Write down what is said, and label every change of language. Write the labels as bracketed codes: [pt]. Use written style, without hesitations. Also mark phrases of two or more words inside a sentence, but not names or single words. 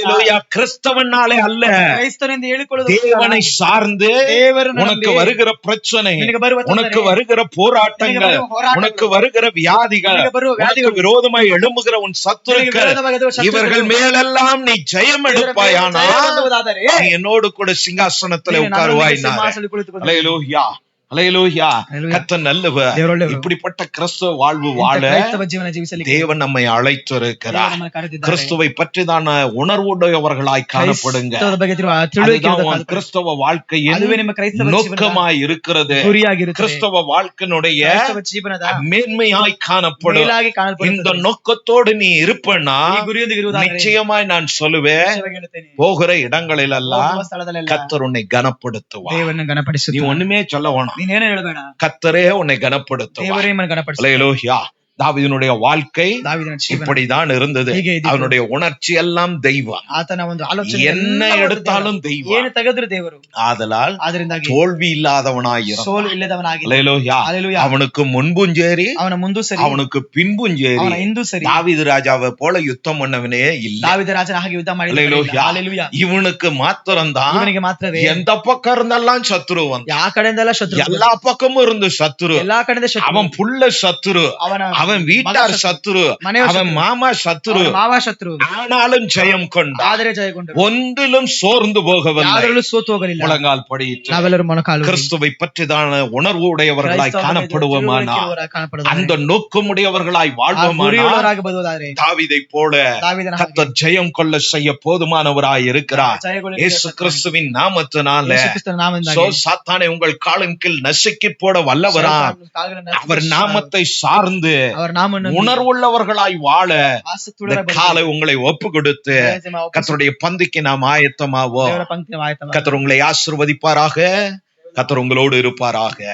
[ta] Hallelujah. கிறிஸ்தவனாலே அல்ல, [kn] ಕ್ರೈಸ್ತನೆಂದು ಹೇಳಿಕೊಳ್ಳುವುದು [ta] தேவனை சார்ந்து [kn] ದೇವರನ್ನು [ta] உனக்கு [kn] ನಂಬಿ, [ta] வருகிற பிரச்சனை, [kn] ನಿನಗೆ ಬರುವ ತೊಂದರೆ, [ta] உனக்கு வருகிற போராட்டங்கள், [kn] ನಿನಗೆ ಬರುವ ಹೋರಾಟಗಳು, [ta] உனக்கு வருகிற வியாதிகள், [kn] ನಿನಗೆ ಬರುವ [ta] உனக்கு [kn] ವ್ಯಾಧಿಗಳು, [ta] விரோதமாய் எழும்புகிற உன் [kn] ನಿನಗೆ [ta] சத்துருக்கள், [kn] ವಿರೋಧವಾಗಿ ಎದುರುವ ಶತ್ರುಗಳು, [ta] இவர்கள் மேலெல்லாம் நீ ஜெயம் [kn] ಇದರ ಮೇಲೆ [ta] எடுப்பாயானா, [kn] ಜಯ ಹೊಂದುವುದಾದರೆ, [ta] நீ என்னோடு கூட சிங்காசனத்திலே [kn] ನೀನು ನನ್ನೊಂದಿಗೆ [ta] உட்காருவாய். [kn] ಸಿಂಹಾಸನದಲ್ಲಿ ಕುಳಿತುಕೊಂಡು. [ta] ஹல்லேலூயா. ஹல்லேலூயா. Hallelujah. கர்த்தர் நல்லவர். [kn] ದೇವರು ಒಳ್ಳೆಯವರು. [ta] இப்படிப்பட்ட கிறிஸ்துவ வாழ்வு [kn] ಇಂಥ [ta] வாழ [kn] ಕ್ರೈಸ್ತವ ಜೀವನ ಜೀವಿಸಲಿಕ್ಕೆ [ta] தேவன் நம்மை [kn] ದೇವರು [ta] அழைத்திருக்கிறார். [kn] ನಮ್ಮನ್ನು ಕರೆದಿದ್ದಾರೆ. [ta] கிறிஸ்துவை பற்றிதான உணர்வுடையவர்களாய் காணப்படுங்க. [kn] ಕ್ರೈಸ್ತವದ ಬಗ್ಗೆ ತಿಳುವಳಿಕೆ [ta] அதுதான் [kn] ಇರುವುದಕ್ಕಾಗಿ [ta] உன் கிறிஸ்தவ வாழ்க்கையின் [kn] ಅದುವೇ ನಿಮ್ಮ ಕ್ರೈಸ್ತವ ಜೀವನದ [ta] நோக்கமாய் இருக்கிறது. [kn] ಗುರಿಯಾಗಿರುತ್ತದೆ. [ta] கிறிஸ்தவ வாழ்க்கையினுடைய [kn] ಕ್ರೈಸ್ತವ ಜೀವನದ [ta] மேன்மையாய் காணப்படும். [kn] ಮೇಲಾಗಿ [ta] இந்த [kn] ಕಾಣಲ್ಪಡುತ್ತದೆ. [ta] நோக்கத்தோடு நீ இருப்பனா, [kn] ಈ ಗುರಿಯೊಂದಿಗೆ ಇರುವುದಾದರೆ [ta] நிச்சயமாய் நான் சொல்லுவேன், [kn] ನಿಶ್ಚಯವಾಗಿ ಹೇಳುತ್ತೇನೆ, [ta] போகிற இடங்களிலெல்லாம் [kn] ಹೋಗುವ ಸ್ಥಳದಲ್ಲೆಲ್ಲ [ta] கர்த்தர் உன்னை கனப்படுத்துவார். [kn] ದೇವರನ್ನು [ta] நீ [kn] ಗಣಪಡಿಸುತ್ತಾನೆ. [ta] ஒண்ணுமே சொல்ல வேணாம், [kn] ನೀನೇನು ಹೇಳಬೇಡ, [ta] கர்த்தரே உன்னை கனப்படுத்துவார். [kn] ದೇವರೇ ನಿಮ್ಮನ್ನು ಗಣಪಡಿಸುತ್ತಾನೆ. [ta] ஹல்லேலூயா. தாவீதினுடைய வாழ்க்கை [kn] ದಾವೀದನ ಜೀವನ [ta] இப்படிதான் இருந்தது. [kn] ಹೀಗೆ ಇದ್ದಿತು. [ta] அவனுடைய உணர்ச்சி எல்லாம் தெய்வம், [kn] ಆತನ ಒಂದು ಆಲೋಚನೆ [ta] என்ன [kn] ಎಲ್ಲ [ta] எடுத்தாலும் [kn] ದೇವರು. [ta] தெய்வம். [kn] ಏನು ತೆಗೆದ್ರು ದೇವರು. [ta] ஆதலால் [kn] ಆದ್ದರಿಂದಾಗಿ [ta] தோல்வி இல்லாதவனாயிரும். [kn] ಸೋಲು ಇಲ್ಲದವನಾಗಿ, [ta] ஹல்லேலூயா. Hallelujah. அவனுக்கு முன்பும் சரி, [kn] ಅವನ ಮುಂದೂ ಸರಿ, [ta] அவனுக்கு பின்பும் சரி, [kn] ಅವನ ಹಿಂದೂ ಸರಿ, [ta] தாவீது ராஜாவை போல யுத்தம் பண்ணவனே இல்ல. [kn] ದಾವೀದ ರಾಜನ ಹಾಗೆ ಯುದ್ಧ [ta] ஹல்லேலூயா. [kn] ಮಾಡಿಲ್ಲ. [ta] இவனுக்கு மாத்திரம்தான் [kn] ಇವನಿಗೆ ಮಾತ್ರವೇ [ta] எந்த பக்கம் இருந்தெல்லாம் சத்துரு வந்து, [kn] ಯಾವ ಕಡೆಯಿಂದೆಲ್ಲ ಶತ್ರು, [ta] எல்லா பக்கமும் இருந்து சத்துரு, [kn] ಎಲ್ಲಾ ಕಡೆಯಿಂದ ಶತ್ರು, [ta] அவன் புள்ள சத்துரு, [kn] ಅವನ [ta] அவன் [kn] ಮಗ [ta] வீட்டார் [kn] ಶತ್ರು, [ta] சத்துரு, [kn] ಮನೆಯವರು [ta] அவன் [kn] ಶತ್ರು, [ta] மாமா சத்துரு, [kn] ಅವನ ಮಾವ ಶತ್ರು, [ta] ஆனாலும் ஜெயம் கொண்டான். [kn] ಆದರೆ ಜಯಗೊಂಡರು. [ta] ஒன்றிலும் சோர்ந்து போகவில்லை. [kn] ಯಾವ್ದ್ರಲ್ಲೂ ಸೋತು ಹೋಗಲಿಲ್ಲ. [ta] முழங்கால் படியிட்டு [kn] ನಾವೆಲ್ಲರೂ ಮೊಣಕಾಲು [ta] கிறிஸ்துவை பற்றிதான உணர்வு உடையவர்களாய் காணப்படுவோமானா, அந்த நோக்கமுடையவர்களாய் வாழ்வோமானா, [kn] ಬದುವುದಾದ್ರೆ [ta] தாவீதை போல [kn] ದಾವೀದನ ಹಾಗೆ [ta] கர்த்தர் ஜெயம் கொள்ள செய்ய போதுமானவராய் இருக்கிறார். [kn] ಜಯಗೊಳ್ಳಲಿಕ್ಕೆ [ta] இயேசு கிறிஸ்துவின் நாமத்தினால [kn] ಯೇಸು ಕ್ರಿಸ್ತನ ನಾಮದಿಂದಾಗಿ [ta] சோ சாத்தானை உங்கள் காலின் கீழ் நசுக்கி போட வல்லவரா, [kn] ಶೈತಾನನ ಕಾಲುಗಳನ್ನು [ta] அவர் நாமத்தை சார்ந்து [kn] ಅವರ ನಾಮವನ್ನು [ta] உணர்வுள்ளவர்களாய் வாழ [kn] ಆಸಕ್ತಿಯುಳ್ಳವರ [ta] இந்த காலை உங்களை ஒப்பு கொடுத்து கர்த்தருடைய பந்திக்கு நாம் ஆயத்தமாவோம். [kn] ದೇವರ ಪಂಕ್ತಿ ಆಯ್ತವ. [ta] கர்த்தர் உங்களை ஆசீர்வதிப்பாராக. கர்த்தர் உங்களோடு இருப்பாராக.